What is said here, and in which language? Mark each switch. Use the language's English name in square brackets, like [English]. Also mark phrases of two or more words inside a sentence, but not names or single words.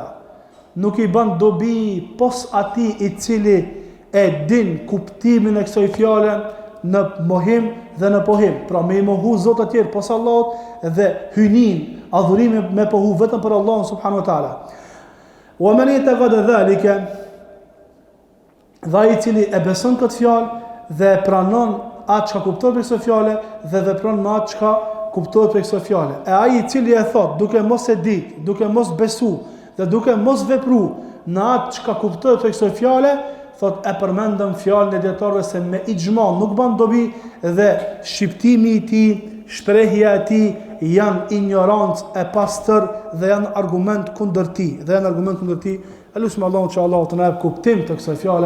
[Albanian] Nuk i bën dobi pos ati i cili e din kuptimin e kësaj fjale në mohim dhe në pohim. Pra me i mohu zot të tjerë pos Allahut dhe hynin, adhurimin me pohu vetëm për Allahun [Arabic] سبحانه وتعالى. ومن يعتقد ذلك, [Albanian] dhe i cili e beson këtë fjalë dhe pranon atë që kuptohet për kësaj fjale dhe vepron me atë që kuptohet për kësaj fjale. E ai i cili e thot duke mos e ditë, duke mos besu dhe duke mos vepru në atë që kuptohet për kësaj fjale, thot e përmendëm fjalën e dietarëve se me ixhma nuk bën dobi dhe shqiptimi i tij, shprehja e tij janë ignorancë e pastër dhe janë argument kundër tij, Elusim Allahu që Allahu të na jap kuptim të kësaj fjale.